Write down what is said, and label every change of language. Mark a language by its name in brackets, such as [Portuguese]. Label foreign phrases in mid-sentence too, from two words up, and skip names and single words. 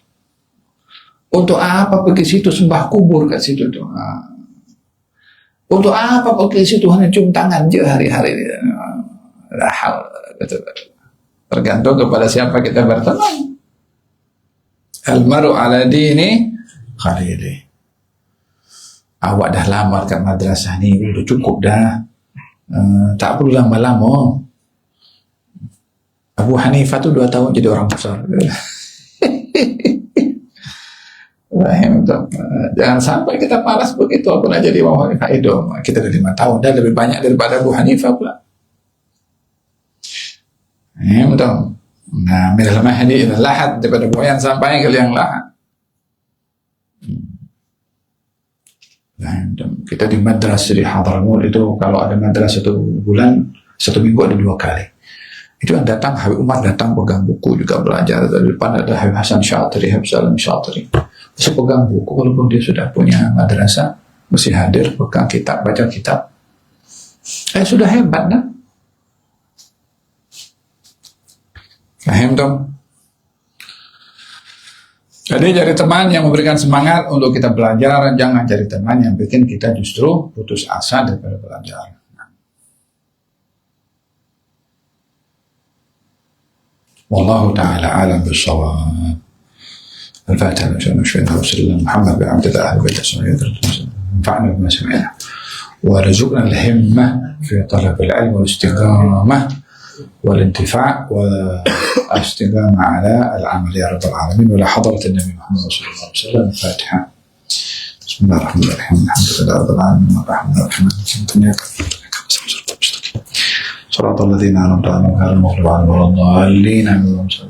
[Malay] Untuk apa pergi situ sembah kubur kat situ tuh? Untuk apa pergi situ hanya cium tangan je hari-hari? Tergantung kepada siapa kita berteman. [Arabic] Al-maru ala dini khalili. [Malay] Awak dah lama kat madrasah ni, udah cukup dah. Tak perlu lama-lama. Abu Hanifah tu 2 tahun jadi orang besar. Jangan sampai kita paras begitu, aku nak jadi Abu Hanifah itu. Kita dah 5 tahun, dah lebih banyak daripada Abu Hanifah pula. Betul. Nah, [Arabic] minal mahdi ila lahad, [Malay] daripada buayan sampai ke liang lahat. Kita di madrasah di Hadramaut itu, kalau ada madrasah 1 bulan, 1 minggu ada 2 kali. Itu yang datang, Habib Umar datang pegang buku juga belajar. Dari depan ada Habib Hasan Syatiri, Habib Salam Syatiri. Terus pegang buku, walaupun dia sudah punya madrasah, mesti hadir, pegang kitab, baca kitab. Sudah hebat dah. Faham dong? Jadi cari teman yang memberikan semangat untuk kita belajar, jangan cari teman yang bikin kita justru putus asa daripada belajar. [Arabic] Wallahu ta'ala alam bis-shawab. Al-Fatiha. [Malay] Muhammad bin Abdullah al-Bayt [Arabic] انفعنا بما سمعنا ورزقنا الهمة في طلب العلم والاستقامة والانتفاع والاستقامة على العمل يا رب العالمين ولا حضرة النبي محمد صلى الله عليه وسلم. الفاتحة. بسم الله الرحمن الرحيم الحمد لله رب العالمين الرحمن الرحيم صراط الذين أنعمت عليهم غير المغضوب عليهم ولا الضالين آمين.